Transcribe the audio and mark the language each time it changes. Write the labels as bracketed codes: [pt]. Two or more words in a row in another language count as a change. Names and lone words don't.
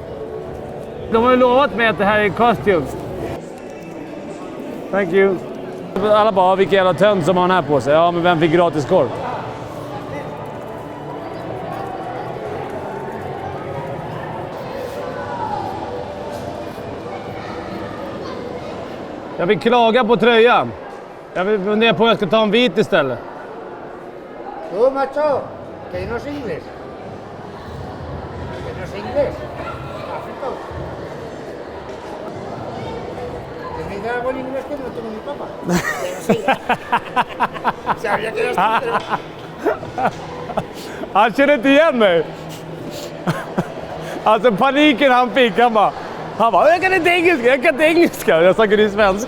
[sv] De har ju lovat mig att det här är costume. [en] Thank you. [sv] alla bara, vilken jävla tönt som har den här på sig. Ja, men vem fick gratis korv? Jag vill klaga på tröjan. Jag vill fundera på om jag ska ta en vit istället. [es] Tú, macho, que no es inglés. Que no es inglés. Africano. Que me diga algo en inglés que no tengo mi papá. Sabía que eras tú. [sv] Han känner inte igen mig. Alltså paniken han fick, han bara, jag kan inte engelska. Jag snackade ju svenska.